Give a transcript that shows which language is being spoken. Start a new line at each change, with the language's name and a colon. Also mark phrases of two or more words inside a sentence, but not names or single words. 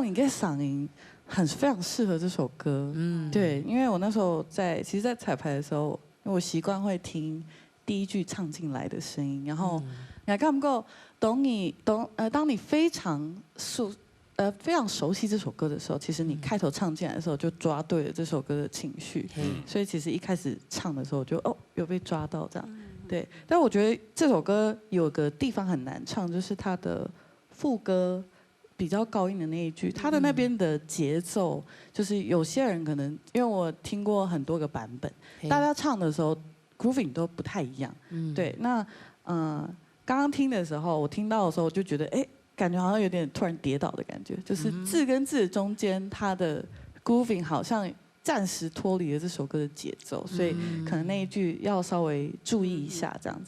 Chinese: 你嘅嗓音非常適合這首歌。對，因為我那時候其實，在彩排的時候，因為我習慣會聽第一句唱進來的聲音，然後你還感覺當你非常熟悉這首歌的時候，其實你開頭唱進來的時候就抓對了這首歌的情緒，所以其實一開始唱的時候就有被抓到這樣。對，但我覺得這首歌有個地方很難唱，就是它的副歌比較高音的那一句，它的那邊的節奏，就是有些人可能因為我聽過很多個版本，大家唱的時候 grooving 都不太一樣。對，那剛剛聽的時候，我聽到的時候就覺得，感覺好像有點突然跌倒的感覺，就是字跟字中間它的 grooving 好像暫時脫離了這首歌的節奏，所以可能那一句要稍微注意一下，這樣子。